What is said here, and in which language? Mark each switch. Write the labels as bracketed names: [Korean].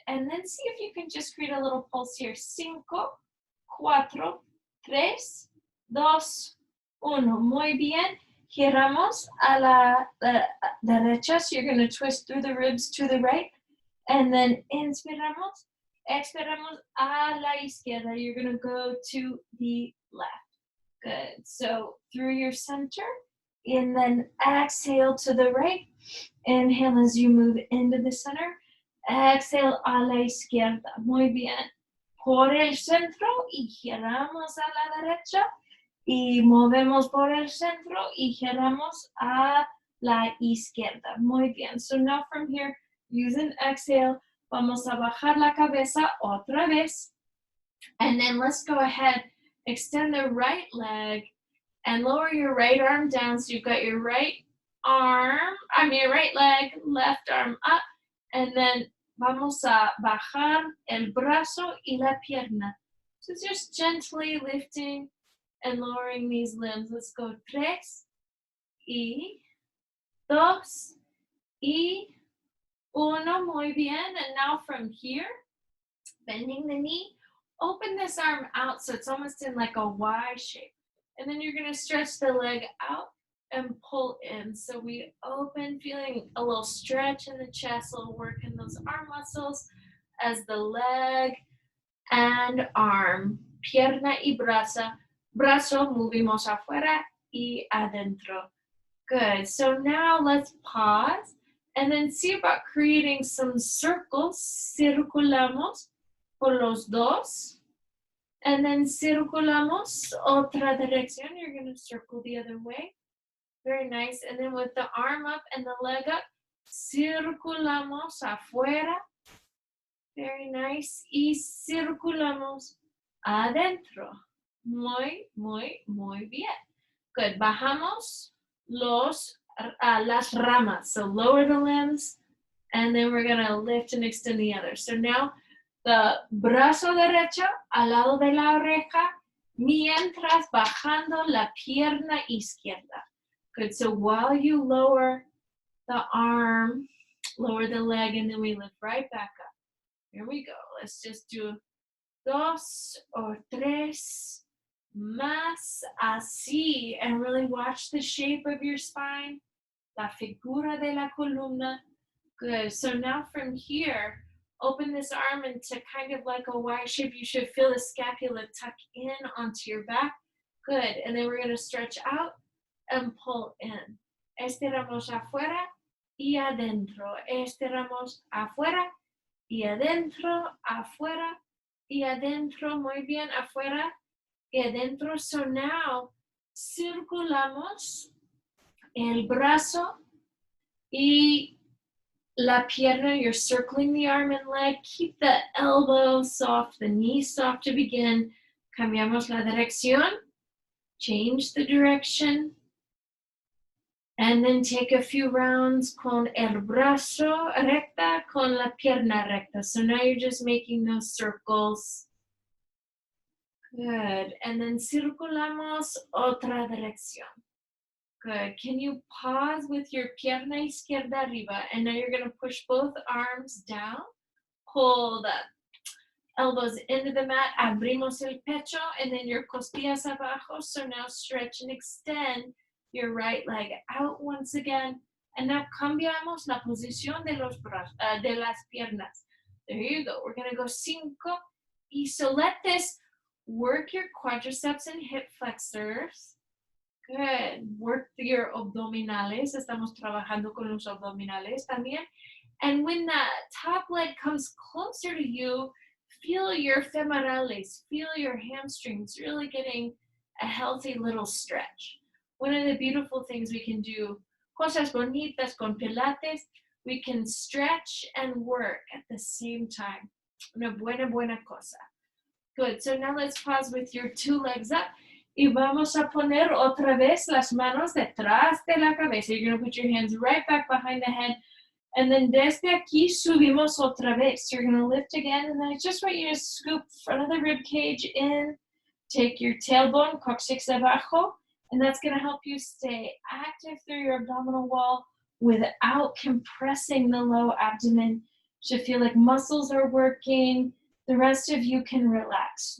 [English] And then see if you can just create a little pulse here. 5, 4, 3, 2, 1. [Spanish] Muy bien. Giramos a la derecha. [English] So you're going to twist through the ribs to the right. And then [Spanish] inspiramos Expiramos a la izquierda. [English] You're going to go to the left. Good. So through your center, and then exhale to the right. Inhale as you move into the center. Exhale [Spanish] a la izquierda. Muy bien. Por el centro y giramos a la derecha. Y movemos por el centro y giramos a la izquierda. Muy bien. [English] So now from here, use an exhale. [Spanish] Vamos a bajar la cabeza otra vez. [English] And then let's go ahead, extend the right leg and lower your right arm down. So you've got your right leg, left arm up. And then [Spanish] vamos a bajar el brazo y la pierna. [English] So just gently lifting and lowering these limbs. Let's go 3 y 2 y 1. [Spanish] Muy bien. [English] And now from here, bending the knee, open this arm out so it's almost in like a Y shape. And then you're going to stretch the leg out and pull in. So we open, feeling a little stretch in the chest, a little work in those arm muscles as the leg and arm, [Spanish] pierna y brazo, movimos afuera y adentro. [English] Good. So now let's pause and then see about creating some circles. [Spanish] Circulamos por los dos. [English] And then [Spanish] circulamos otra dirección. [English] You're going to circle the other way. Very nice. And then with the arm up and the leg up, [Spanish] circulamos afuera. [English] Very nice. [Spanish] Y circulamos adentro. Muy, muy, muy bien. [English] Good. [Spanish] Bajamos las ramas. [English] So lower the limbs. And then we're going to lift and extend the other. So now the [Spanish] brazo derecho al lado de la oreja, mientras bajando la pierna izquierda. [English] Good. So while you lower the arm, lower the leg, and then we lift right back up. Here we go. Let's just do 2 or 3 [Spanish] más así, [English] and really watch the shape of your spine, [Spanish] la figura de la columna. [English] Good. So now from here, open this arm into kind of like a Y shape. You should feel the scapula tuck in onto your back. Good. And then we're going to stretch out and pull in. [Spanish] Estiramos afuera y adentro. Estiramos afuera y adentro, afuera y adentro. Muy bien, afuera y adentro. [English] So now, [Spanish] circulamos el brazo y la pierna. [English] You're circling the arm and leg. Keep the elbow soft, the knee soft to begin. [Spanish] Cambiamos la dirección. [English] Change the direction. And then take a few rounds [Spanish] con el brazo recta, con la pierna recta. [English] So now you're just making those circles. Good. And then [Spanish] circulamos otra dirección. [English] Good. Can you pause with your [Spanish] pierna izquierda arriba? [English] And now you're going to push both arms down. Pull the elbows into the mat. [Spanish] Abrimos el pecho. [English] And then your [Spanish] costillas abajo. [English] So now stretch and extend your right leg out once again. And now [Spanish] cambiamos la posición de las piernas. [English] There you go. We're going to go 5. Y so let this work your quadriceps and hip flexors. Good. Work your abdominales. [Spanish] Estamos trabajando con los abdominales también. [English] And when the top leg comes closer to you, feel your femorales, feel your hamstrings, really getting a healthy little stretch. One of the beautiful things we can do, [Spanish] cosas bonitas con Pilates, [English] we can stretch and work at the same time. [Spanish] Una buena cosa. [English] Good. So now let's pause with your 2 legs up. [Spanish] Y vamos a poner otra vez las manos detrás de la cabeza. [English] You're going to put your hands right back behind the head. And then [Spanish] desde aquí subimos otra vez. [English] You're going to lift again. And then I just want you to scoop front of the rib cage in. Take your tailbone, coccyx abajo. And that's going to help you stay active through your abdominal wall without compressing the low abdomen. You should feel like muscles are working. The rest of you can relax.